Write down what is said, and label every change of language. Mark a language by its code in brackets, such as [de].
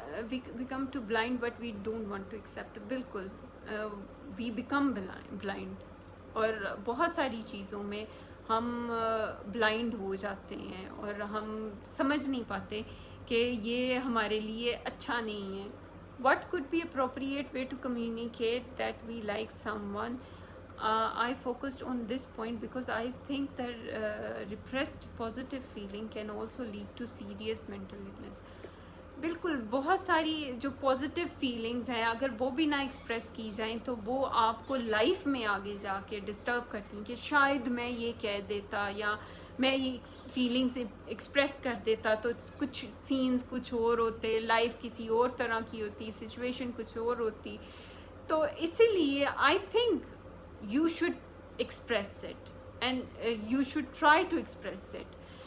[en] We become too blind but we don't want to accept. بالکل we become blind. [ur] اور بہت ساری چیزوں میں ہم بلائنڈ ہو جاتے ہیں اور ہم سمجھ نہیں پاتے کہ یہ ہمارے لیے اچھا نہیں ہے. [en] What could be appropriate way to communicate that we like someone? I focused on this point because I think that repressed positive feeling can also lead to serious mental illness. [ur] بالکل بہت ساری جو پازیٹیو فیلنگز ہیں اگر وہ بھی نہ express کی جائیں تو وہ آپ کو لائف میں آگے جا کے ڈسٹرب کرتی ہیں کہ شاید میں یہ کہہ دیتا یا میں یہ فیلنگز ایکسپریس کر دیتا تو کچھ سینز کچھ اور ہوتے، لائف کسی اور طرح کی ہوتی، سچویشن کچھ اور ہوتی. تو اسی لیے [en] I think you should express it. and you should try to express it.